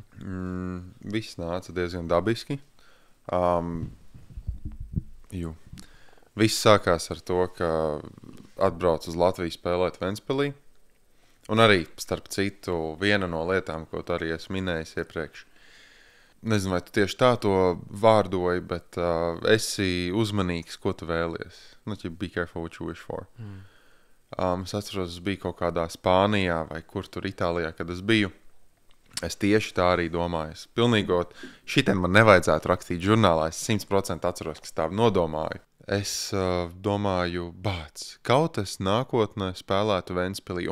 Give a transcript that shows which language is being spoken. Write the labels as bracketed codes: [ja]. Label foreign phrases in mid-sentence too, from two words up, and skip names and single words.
[lv] Viss nāca diezgan dabiski. Viss sākās ar to, ka atbraucu uz Latviju spēlēt Ventspilī. Un arī, starp citu, viena no lietām, ko tu arī esi minējis iepriekš. Nezinu, vai tu tieši tā to vārdoji, bet esi uzmanīgs, ko tu vēlies. [en] Be careful what you wish for. [lv] Es atceros, es biju kaut kādā Spānijā vai kur tur Itālijā, kad es biju. Es tieši tā arī domāju. Es pilnīgot, šitiem man nevajadzētu rakstīt žurnālā. Es 100% atceros, ka tā nodomāju. Es domāju, kaut es nākotnē spēlētu Ventspilī.